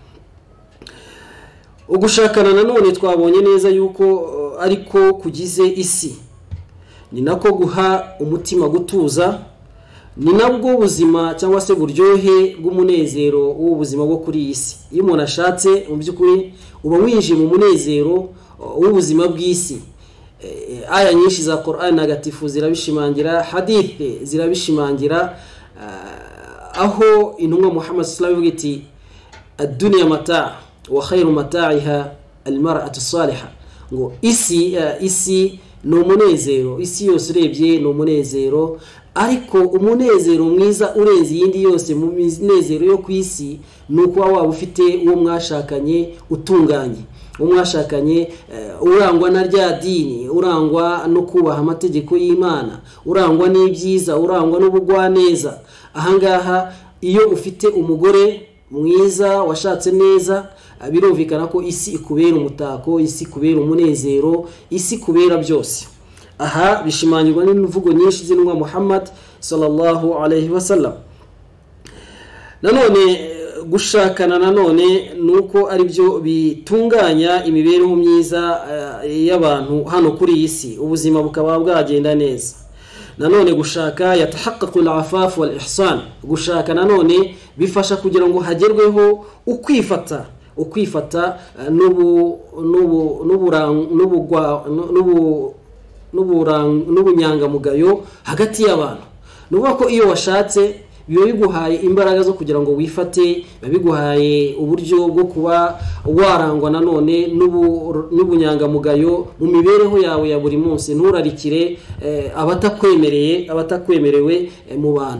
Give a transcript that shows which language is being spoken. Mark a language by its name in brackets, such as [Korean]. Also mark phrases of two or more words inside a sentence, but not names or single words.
[Kinyarwanda] Ugushakana nanone twabonye neza yuko ariko kugize isi, ni nako guha umutima gutuza, ni nabwo ubuzima cyangwa se buryohe bw'umunezero w'ubuzima bwo kuri iyi si. Iyo umuntu ashatse mu by'ukuri uba winjiye mu munezero w'ubuzima bw'isi. Aya nyinshi za Qur'an ntagatifu zirabishimangira, hadithi zirabishimangira, aho intumwa Muhammad [Arabic] صلى الله عليه وسلم [Kinyarwanda] iti [Arabic] الدنيا متاع وخير متاعها المرأة الصالحة. [Kinyarwanda] Ngo isi ni umunezero, isi yose urebye ni umunezero, ariko umunezero mwiza urenze iyindi yose mu minezero yo ku isi ni uko waba ufite uwo mwashakanye utunganye, uwo mwashakanye urangwa na rya dini, urangwa no kubaha amategeko y'Imana, urangwa n'ibyiza, urangwa n'ubugwaneza. Ahangaha iyo ufite umugore mwiza washatse neza, birumvikana ko isi ikubera umutako, isi ikubera umunezero, isi ikubera byose. Aha bishimangirwa n'imvugo nyinshi z'intumwa Muhammad [Arabic] صلى الله عليه وسلم. [Kinyarwanda] Nanone gushakana nanone nuko ari byo bitunganya imibereho myiza y'abantu hano kuri iyi si, ubuzima bukaba bwagenda neza. Nanone gushaka [Arabic] يتحقق العفاف والإحصان. [Kinyarwanda] Gushaka nanone bifasha kugira ngo hagerweho ukwifata n'ubunyangamugayo hagati y'abantu. Nuvuga ko iyo washatse biba biguhaye imbaraga zo kugira ngo wifate, biguhaye uburyo bwo kuba warangwa nanone n'ubunyangamugayo mu mibereho yawe ya buri munsi, nturarikire abatakwemerewe mu bantu.